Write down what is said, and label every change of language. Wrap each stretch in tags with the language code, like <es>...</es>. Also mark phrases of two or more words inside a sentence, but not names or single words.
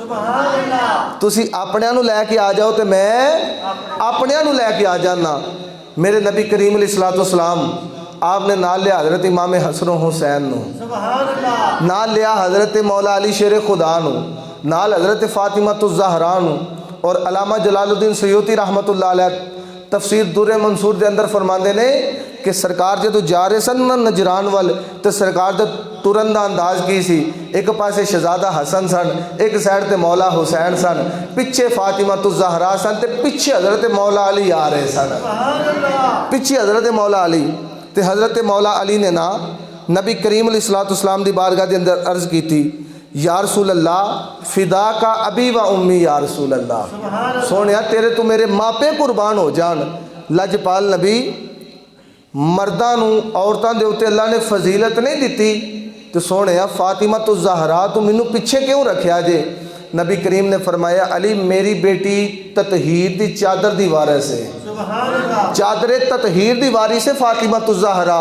<pa>تسی اپنیاں نوں لے کے آ جاؤ تو میں اپنیاں نوں لے کے آ جانا. میرے نبی کریم علیہ السلام اپنے نال لیا حضرت امام حسن حسین نوں، نال لیا حضرت مولا علی شیر خدا نوں، نال حضرت فاطمہ زہرا نوں.</pa> <ur>اور علامہ جلال الدین سیوطی</ur> <ar>رحمة الله عليه</ar> <ur>تفسیر درِ منثور کے اندر فرماتے نے کہ سرکار جو جا رہے سن نا نجران وال، تو سرکار کا ٹرن کا انداز کی سی.</ur> <pa>ایک پاسے شہزادہ حسن سن، ایک سائیڈ تے مولا حسین سن، پچھے فاطمہ زہرا سن، تے پچھے حضرت مولا علی آ رہے سن.</pa> <ur>پچھے حضرت مولا علی، تو حضرت مولا علی نے نا نبی کریم علیہ السلام کی بارگاہ کے اندر عرض کی تھی,</ur> <ar>يا رسول الله فداك أبي و أمي يا رسول الله,</ar> <pa>سوہنیا تیرے تو میرے ماپے قربان ہو جان. لجپال نبی مرداں نوں عورتاں دے اتے اللہ نے فضیلت نہیں دتی، تو سوہنے فاطمہ زہرا تو مینوں پچھے کیوں رکھیا جے? نبی کریم نے فرمایا علی میری بیٹی تطہیر دی چادر دی وارث ہے، چادرِ تطہیر دی وارث ہے فاطمہ زہرا.</pa>